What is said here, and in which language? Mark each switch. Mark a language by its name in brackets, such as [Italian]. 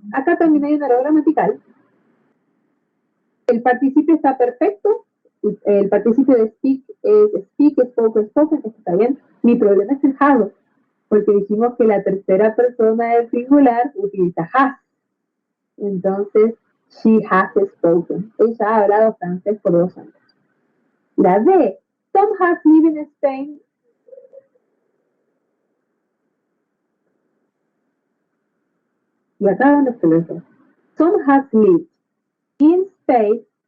[Spanish] Acá también hay un error gramatical. El participio está perfecto, el participio de speak es [English] speak, spoken, spoken, [Spanish] esto está bien. Mi problema es el have, porque dijimos que la tercera persona del singular utiliza has. [English] Entonces, she has spoken. [Spanish] Ella ha hablado francés por 2 años. La D. [English] Tom has lived in Spain. [Spanish] Y acá donde se lo dice. [English] Tom has lived in Spain.